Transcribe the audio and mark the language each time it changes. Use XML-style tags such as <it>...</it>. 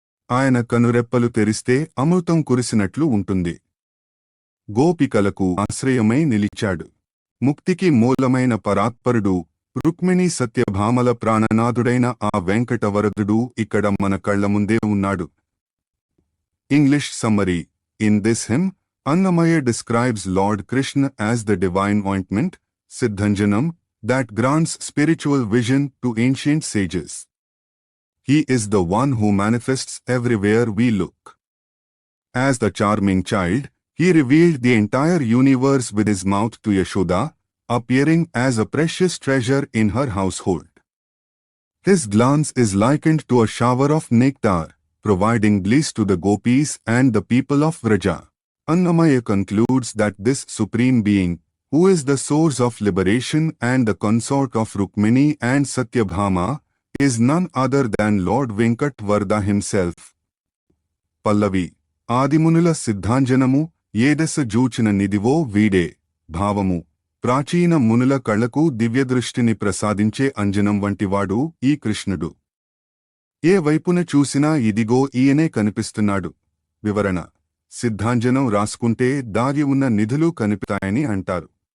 <te>ఆయన కనురెప్పలు తెరిస్తే అమృతం కురిసినట్లు ఉంటుంది. గోపికలకు ఆశ్రయమై నిలిచాడు. ముక్తికి మూలమైన పరాత్పరుడు, రుక్మిణీ సత్యభామల ప్రాణనాథుడైన ఆ వెంకటవరదుడు ఇక్కడ మన కళ్ల ముందే ఉన్నాడు.</te> <en>English summary: In this hymn, Annamaya describes Lord Krishna as the divine ointment, Siddhanjanam, that grants spiritual vision to ancient sages. He is the one who manifests everywhere we look. As the charming child, he revealed the entire universe with his mouth to Yashoda, appearing as a precious treasure in her household. His glance is likened to a shower of nectar, providing bliss to the gopis and the people of Vraja. Annamaya concludes that this supreme being, who is the source of liberation and the consort of Rukmini and Satyabhama, is none other than Lord Venkatvarada himself. Pallavi.</en> <te>ఆదిమునుల సిద్ధాంజనము ఏదశ జూచిన నిదివో వీడే. భావము: ప్రాచీన మునుల కళ్లకు దివ్యదృష్టిని ప్రసాదించే అంజనం వంటివాడు ఈ కృష్ణుడు. ఏ వైపున చూసినా ఇదిగో ఈయనే కనిపిస్తున్నాడు. వివరణ: సిద్ధాంజనం రాసుకుంటే దాగి ఉన్న నిధులు కనిపిస్తాయని అంటారు.</te>